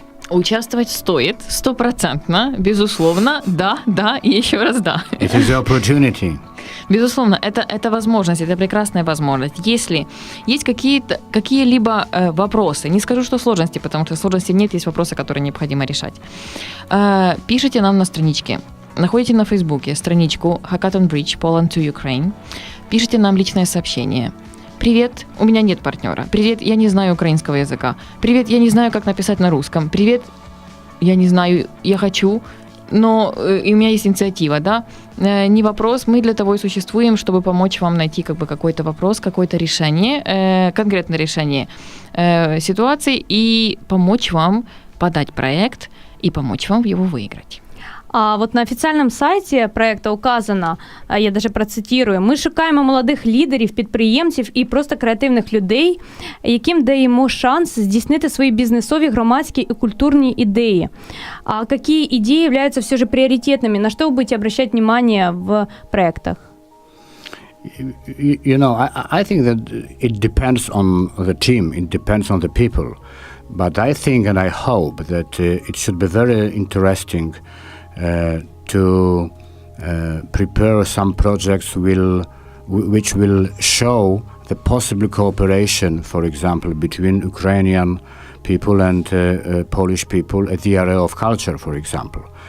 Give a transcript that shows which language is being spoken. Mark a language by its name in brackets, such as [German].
[Russian] Участвовать стоит, 100%, безусловно, да и еще раз да. [English] It is the opportunity. [Russian] Безусловно, это возможность, это прекрасная возможность. Если есть какие-либо вопросы, не скажу, что сложности, потому что сложностей нет, есть вопросы, которые необходимо решать. Пишите нам на страничке. Находите на Фейсбуке страничку Hackathon Bridge Poland to Ukraine. Пишите нам личное сообщение. Привет, у меня нет партнера. Привет, я не знаю украинского языка. Привет, я не знаю, как написать на русском. Привет, я не знаю, я хочу, но и у меня есть инициатива, да? Не вопрос, мы для того и существуем, чтобы помочь вам найти какой-то вопрос, какое-то решение, конкретное решение ситуации и помочь вам подать проект и помочь вам его выиграть. А вот на [Ukrainian] офіційному сайті проекту [Russian] указано, я даже процитую, [Ukrainian] ми шукаємо молодих лідерів, підприємців і просто креативних людей, яким даємо шанс здійснити свої бізнесові, громадські і культурні ідеї. А які ідеї [Russian] являются все же приоритетными? На что вы будете обращать внимание в проектах? [English] You know, I think that it depends on the team, it depends on the people. But I think and I hope that it should be very interesting to prepare some projects which will show the possible cooperation, for example, between Ukrainian people and Polish people at the area of culture, for example.